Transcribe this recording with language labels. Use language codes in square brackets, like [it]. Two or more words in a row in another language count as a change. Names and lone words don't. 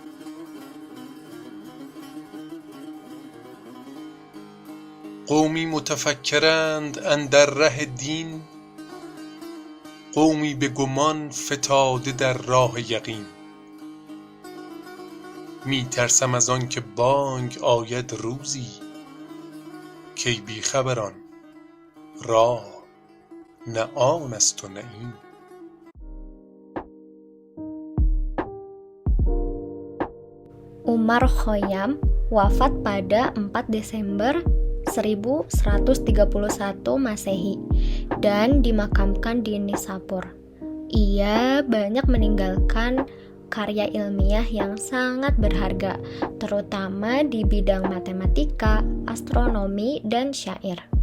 [fa] قومی متفکرند اندر ره دین قومی به گمان فتاده در راه یقین می ترسم از آن که بانگ آید روزی کی بی خبران راه نه آن است و نه این. [id] Umar Khayyam wafat pada 4 Desember 1131 Masehi dan dimakamkan di Nishapur. Ia banyak meninggalkan karya ilmiah yang sangat berharga, terutama di bidang matematika, astronomi, dan syair.